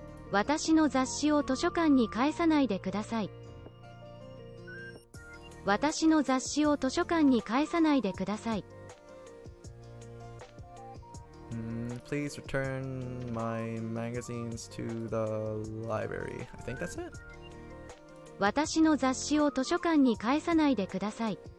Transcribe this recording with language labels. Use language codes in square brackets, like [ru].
[ja] 私の雑誌を図書館に返さないでください。私の雑誌を図書館に返さないでください。 [en] Please return my magazines to the library. I think that's it. [ja] 私の雑誌を図書館に返さないでください。